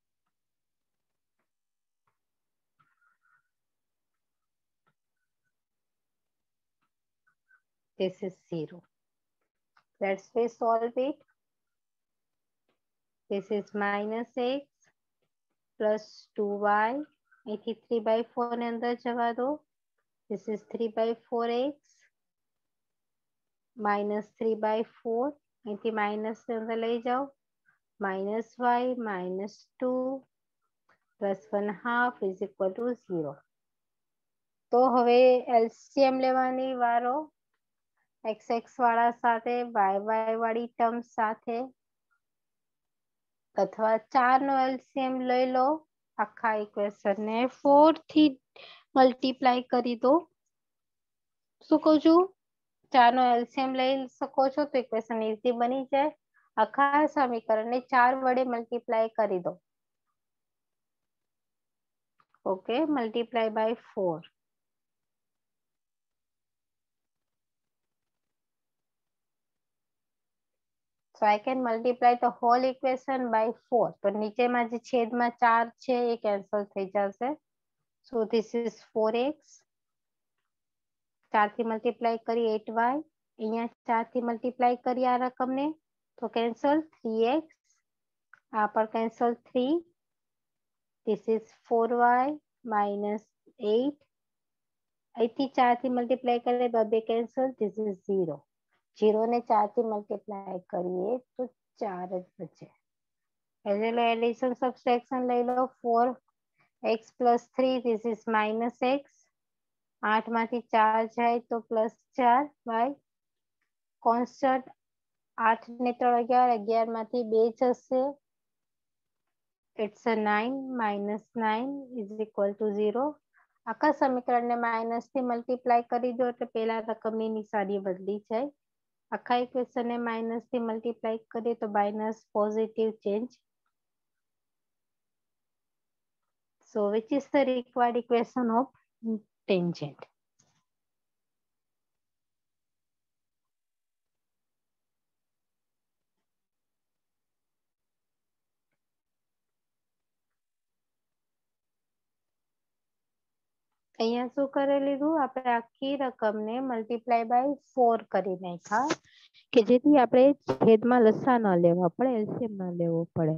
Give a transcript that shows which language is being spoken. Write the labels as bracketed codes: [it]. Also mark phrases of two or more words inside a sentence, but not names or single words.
[en] This is 0. Let's solve it. This is -x plus 2y. [gu] અહીંથી 3/4 ને અંદર જવા દો. [en] This is 3/4x minus 3/4. [gu] અહીંથી માઇનસ અંદર લઈ જાઓ. [en] -y minus 2 plus 1/2 is equal to 0. [gu] તો હવે LCM લેવાની વારો. xx વાળા સાથે yy વાળી ટર્મ સાથે, અથવા 4 નો LCM લઈ લો. આખા ઇક્વેશન ને 4 થી મલ્ટીપ્લાય કરી દો. શું કહું છું? 4 નો LCM લઈ શકો છો તો [en] equation easy [gu] બની જાય. આખા સમીકરણને 4 વડે મલ્ટીપ્લાય કરી દો. [en] okay, multiply by 4. So I can multiply the whole equation by 4. [gu] તો નીચેમાં જે છેદમાં 4 છે એ કેન્સલ થઈ જશે. [en] So this is 4x. 4 [gu] થી મલ્ટીપ્લાય કરી [en] 8y. [gu] અહીંયા 4 થી મલ્ટીપ્લાય કરી આ રકમને તો કેન્સલ 3x. આ પર કેન્સલ 3. [en] This is 4y minus 8. [gu] અહીંથી 4 થી મલ્ટીપ્લાય કરીએ તો બે કેન્સલ. [en] This is 0. [gu] 0 ને 4 થી મલ્ટીપ્લાય કરીએ તો 4 જ બચે. [en] addition subtraction [gu] લઈ લો. [en] 4x plus 3. This is minus x. [gu] 8 માંથી 4 જાય તો +4y. કોન્સ્ટન્ટ 8 ને 3 11. 11 માંથી 2 જશે. [en] It's a 9 minus 9 is equal to 0. [gu] આખા સમીકરણને માઇનસ થી મલ્ટીપ્લાય કરી દો એટલે પેલા રકમની નિશાની બદલી જાય. આખા ઇક્વેશનને માઇનસ થી મલ્ટીપ્લાય કરીએ તો [en] minus positive change. So which is the required equation of tangent? [gu] અહીંયા શું કરી લીધું? આપણે આખી રકમને મલ્ટીપ્લાય બાય 4 કરી નાખ્યા કે જેથી આપણે છેદમાં લસા ન લેવા પડે, એલસીએમ ન લેવો પડે.